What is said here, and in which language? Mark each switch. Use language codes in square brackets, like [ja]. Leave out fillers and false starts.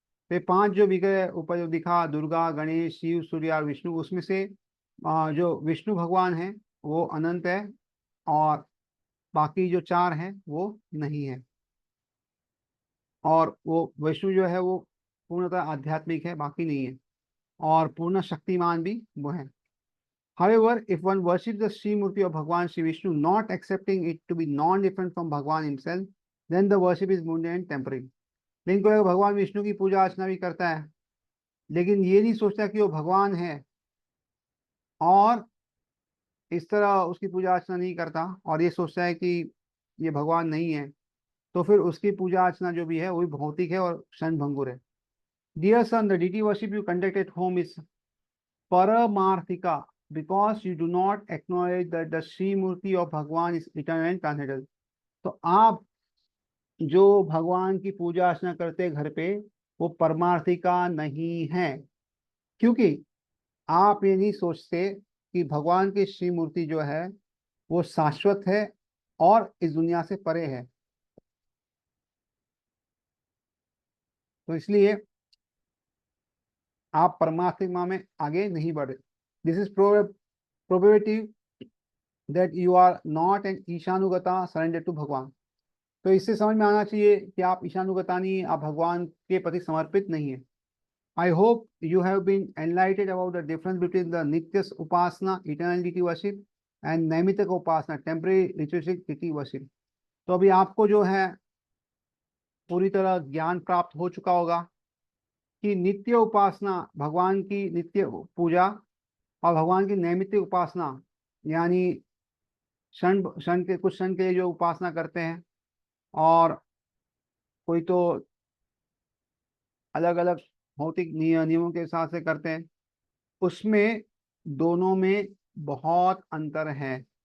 [hi] तो पांच जो विग्रह ऊपर जो दिखा, दुर्गा, गणेश, शिव, सूर्य और विष्णु, उसमें से जो विष्णु भगवान है वो अनंत है, और बाकी जो चार हैं वो नहीं है। और वो विष्णु जो है वो पूर्णतः आध्यात्मिक है, बाकी नहीं है, और पूर्ण शक्तिमान भी वो है। [en] However, if one worships the Sri Murti of Bhagwan Sri Vishnu, not accepting it to be non-different from Bhagwan himself, then the worship is mundane and temporary। [hi] लेकिन कोई अगर भगवान विष्णु की पूजा अर्चना भी करता है, लेकिन ये नहीं सोचता कि वो भगवान है, और इस तरह उसकी पूजा अर्चना नहीं करता, और ये सोचता है कि ये भगवान नहीं है, तो फिर उसकी पूजा अर्चना जो भी है वो भी भौतिक है और क्षण भंगुर है। [en] Dear son, the deity worship you conduct at home is paramarthika, because you do not acknowledge that the Sri Murti of Bhagwan is eternal and transcendental। [hi] तो आप जो भगवान की पूजा अर्चना करते हैं घर पे, वो परमार्थिका नहीं है, क्योंकि आप ये नहीं सोचते कि भगवान की श्री मूर्ति जो है वो शाश्वत है और इस दुनिया से परे है। तो इसलिए आप परमात्मा में आगे नहीं बढ़े। [en] This is probability that you are not an ishanugata surrender to Bhagwan. [hi] तो इससे समझ में आना चाहिए कि आप ईशानुगता नहीं, आप भगवान के प्रति समर्पित नहीं है। [en] I hope you have been enlightened about the difference between the Nityas Upasana, eternal deity worship, and Naimitak Upasana, temporary ritualistic deity worship। [hi] तो अभी आपको जो है पूरी तरह ज्ञान प्राप्त हो चुका होगा कि नित्य उपासना, भगवान की नित्य पूजा, और भगवान की नैमित्तिक उपासना, यानी क्षण क्षण के कुछ क्षण के लिए जो उपासना करते हैं, और कोई तो अलग अलग भौतिक नियमों के हिसाब से करते हैं, उसमें दोनों में बहुत अंतर है।